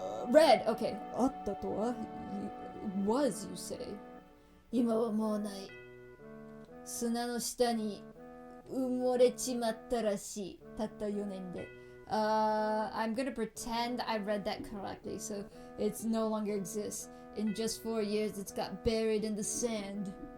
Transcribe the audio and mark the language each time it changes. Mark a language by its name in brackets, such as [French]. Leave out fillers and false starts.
[English] Red, okay. [Japanese] あったとは [English] was, you say. [Japanese] 今はもうない。砂の下に埋もれちまったらしい。たった4年で。 [English] I'm gonna pretend I read that correctly, so it's no longer exists. In just 4 years, it's got buried in the sand.